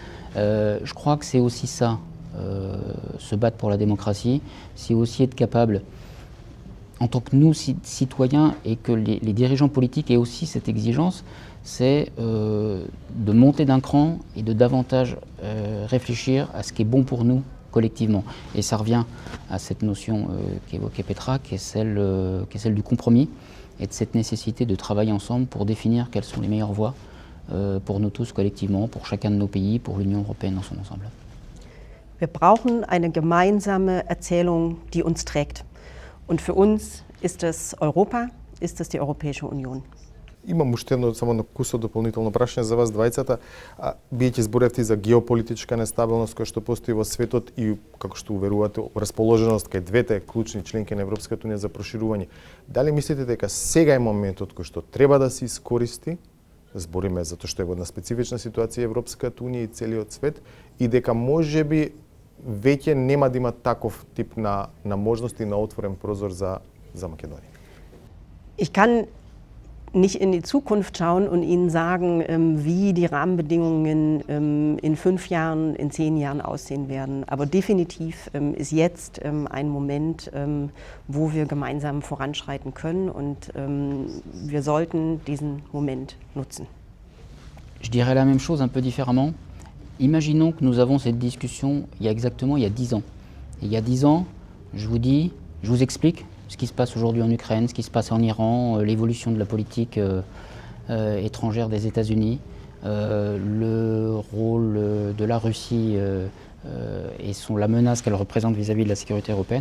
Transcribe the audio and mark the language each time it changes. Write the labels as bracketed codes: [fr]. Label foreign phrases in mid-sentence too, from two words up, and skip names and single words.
[fr] Je crois que c'est aussi ça, se battre pour la démocratie, c'est aussi être capable, en tant que nous, citoyens, et que les dirigeants politiques aient aussi cette exigence, c'est de monter d'un cran et de davantage réfléchir à ce qui est bon pour nous collectivement. Et ça revient à cette notion qu'évoquait Petra, qui est celle du compromis, et de cette nécessité de travailler ensemble pour définir quelles sont les meilleures voies pour nous tous collectivement, pour chacun de nos pays, pour l'Union européenne dans son ensemble. [de] Wir brauchen eine gemeinsame Erzählung, die uns trägt. Und für uns ist es Europa, ist es die Europäische Union. [mk] Имам уште едно само на кусо дополнително прашање за вас двајцата. Биеќе зборевте за геополитичка нестабилност која што постои во светот и, како што уверувате, расположеност кај двете клучни членки на Европската унија за проширување. Дали мислите дека сега е моментот кој што треба да се искористи, збориме затоа што е во една специфична ситуација Европската унија и целиот свет, и дека можеби веќе нема да има таков тип на можности на отворен прозор за Македонија? [de] Ich kann nicht in die Zukunft schauen und Ihnen sagen, wie die Rahmenbedingungen in 5 Jahren, in 10 Jahren aussehen werden. Aber definitiv ist jetzt ein Moment, wo wir gemeinsam voranschreiten können, und wir sollten diesen Moment nutzen. [fr] Je dirais la même chose un peu différemment. Imaginons que nous avons cette discussion il y a 10 ans. Et il y a 10 ans, je vous explique ce qui se passe aujourd'hui en Ukraine, ce qui se passe en Iran, l'évolution de la politique étrangère des États-Unis, le rôle de la Russie et la menace qu'elle représente vis-à-vis de la sécurité européenne.